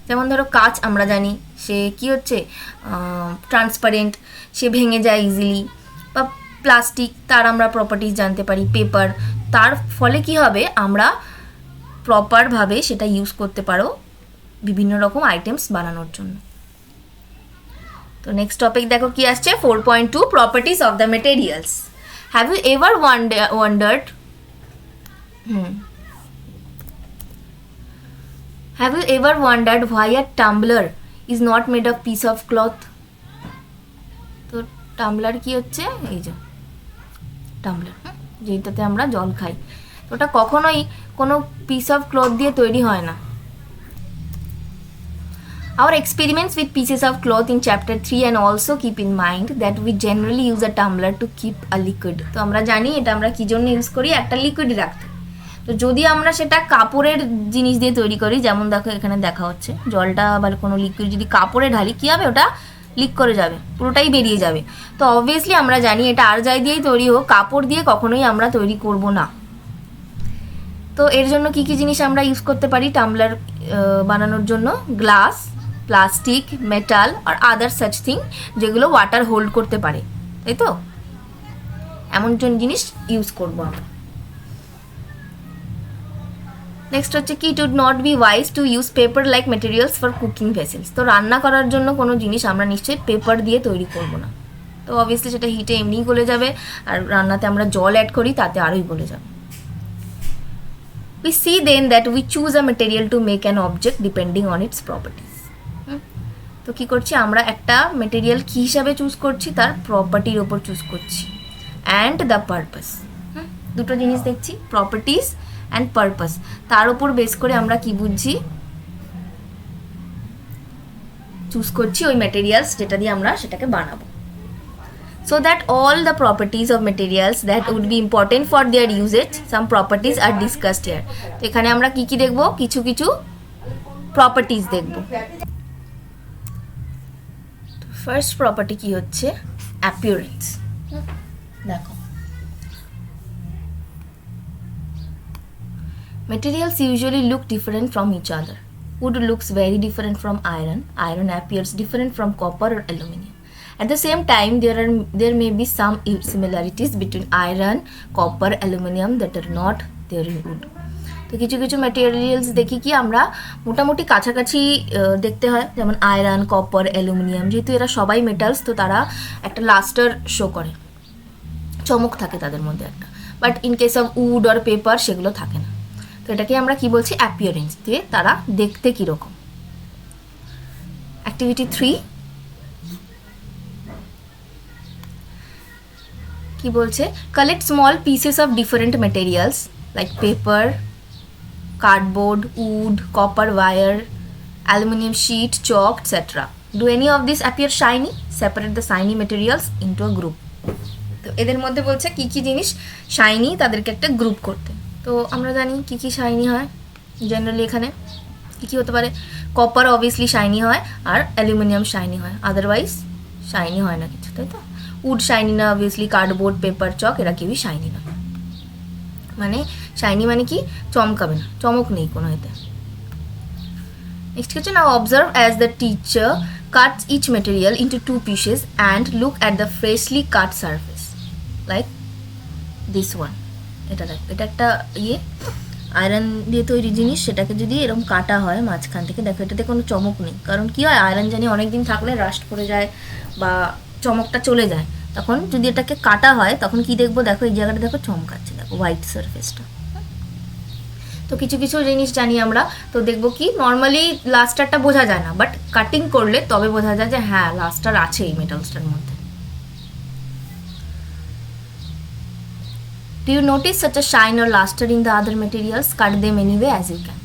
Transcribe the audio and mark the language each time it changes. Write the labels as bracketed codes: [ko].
[bn] যেমন ধরো কাঁচ আমরা জানি সে কি হচ্ছে, ট্রান্সপারেন্ট, সে ভেঙে যায় ইজিলি, বা প্লাস্টিক, তার আমরা প্রপার্টিজ জানতে পারি। পেপার, তার ফলে কি হবে, আমরা প্রপারভাবে সেটা ইউজ করতে পারো বিভিন্ন রকম আইটেমস বানানোর জন্য। [en] তো next topic [bn] দেখো কি আসছে, [en] 4.2 properties of the materials. Have you ever wondered Have you ever wondered why a tumbler is not made of piece of cloth? [bn] তো টাম্বলার কি হচ্ছে, এই যে টাম্বলার, যেটাতে আমরা জল খাই, তো ওটা কখনোই কোনো [en] piece of cloth [bn] দিয়ে তৈরি হয় না। [en] Our experiments with pieces of cloth in chapter 3 and also keep in mind that we generally use a tumbler to keep a liquid. [bn] তো আমরা জানি এটা আমরা কি জন্য ইউজ করি, একটা লিকুইড রাখতে। তো যদি আমরা সেটা কাপড়ের জিনিস দিয়ে তৈরি করি, যেমন দেখো এখানে দেখা হচ্ছে জলটা বা কোনো লিকুইড যদি কাপড়ে ঢালি, কী হবে, ওটা লিক করে যাবে, পুরোটাই বেরিয়ে যাবে। তো অবভিয়াসলি আমরা জানি এটা আর যাই দিয়েই তৈরি হোক, কাপড় দিয়ে কখনোই আমরা তৈরি করব না। তো এর জন্য কি কি জিনিস আমরা ইউজ করতে পারি টাম্বলার বানানোর জন্য, গ্লাস, প্লাস্টিক, মেটাল আর আদার সাচ থিং, যেগুলো ওয়াটার হোল্ড করতে পারে, তাই তো, এমন জিনিস ইউজ করবো আমরা। [en] next [bn] হচ্ছে কি, [en] It would not be wise to use paper like materials for cooking vessels. [bn] তো রান্না করার জন্য কোনো জিনিস আমরা নিশ্চয়ই পেপার দিয়ে তৈরি করব না, তো অবভিয়াসলি সেটা হিটে এমনিই গলে যাবে, আর রান্নাতে আমরা জল অ্যাড করি তাতে আরোই গলে যাবে। [en] We see then that we choose a material to make an object depending on its properties. [bn] তো কি করছি আমরা, একটা মেটেরিয়াল কী হিসাবে চুজ করছি, তার প্রপার্টির ওপর চুজ করছি, অ্যান্ড দ্য পারপাস। দুটো জিনিস দেখছি, প্রপার্টিস অ্যান্ড পারপাস, তার উপর বেস করে আমরা কি বুঝছি, চুজ করছি ওই ম্যাটেরিয়ালস যেটা দিয়ে আমরা সেটাকে বানাবো। [en] So that all the properties of materials that would be important for their usage, some properties are discussed here. [bn] তো এখানে আমরা কি কি দেখব, কিছু কিছু প্রপার্টিজ দেখব। ফার্স্ট প্রপার্টি কি হচ্ছে, অ্যাপিয়ারেন্স। [en] দেখো, materials usually look different from each other. Wood looks very different from iron. Iron appears different from copper or aluminum. At the same time, there may be some similarities between iron, copper, aluminum that are not there in wood. [bn] তো কিছু কিছু materials দেখি কি আমরা মোটামুটি কাছাকাছি দেখতে হয়, যেমন আয়রন, কপার, অ্যালুমিনিয়াম, যেহেতু এরা সবাই মেটালস, তো তারা একটা লাস্টার শো করে, চমক থাকে তাদের মধ্যে একটা, [en] but in case of [bn] wood আর paper সেগুলো থাকে না। তো এটাকে আমরা কি বলছি, অ্যাপিয়ারেন্স, দিয়ে তারা দেখতে কীরকম। [en] activity 3 [bn] কি বলছে, [en] Collect small pieces of different materials like paper, cardboard, wood, copper wire, aluminum sheet, chalk, etc. Do any of these appear shiny? Separate the shiny materials into a group. [bn] তো এদের মধ্যে বলছে কি কি জিনিস শাইনি তাদেরকে একটা গ্রুপ করতে। তো আমরা জানি কি কি শাইনি হয় জেনারেলি, এখানে কি কি হতে পারে, কপার অবভিয়াসলি শাইনি হয় আর অ্যালুমিনিয়াম শাইনি হয়, আদারওয়াইজ শাইনি হয় না কিছু, তাই তো। উড শাইনি না অবভিয়াসলি, কার্ডবোর্ড, পেপার, চক এরা কেউই শাইনি না। মানে শাইনি মানে কি, চমকাবে না, চমক নেই কোনো এতে। [en] next [bn] হচ্ছে, [en] Now observe as the teacher cuts each material into 2 pieces and look at the freshly cut surface like this one. [bn] এটা দেখ, এটা একটা আয়রন দিয়ে তৈরি জিনিস, সেটাকে যদি এরকম কাটা হয় মাঝখান থেকে, দেখো এটাতে কোনো চমক নেই, কারণ কি হয়, আয়রন জানি অনেক দিন থাকলে রাস্ট পড়ে যায় বা চমকটা চলে যায়। তখন যদি এটাকে কাটা হয় তখন কি দেখবো, দেখো এই জায়গাটা দেখো চমকাচ্ছে, দেখো হোয়াইট সারফেসটা। তো কিছু কিছু জিনিস জানি আমরা, তো দেখবো কি নর্মালি লাস্টারটা বোঝা যায় না, বাট কাটিং করলে তবে বোঝা যায় যে হ্যাঁ লাস্টার আছে এই মেটালসটার মধ্যে। [en] Do you notice such a shine or luster in the other materials? Cut them anyway as you can.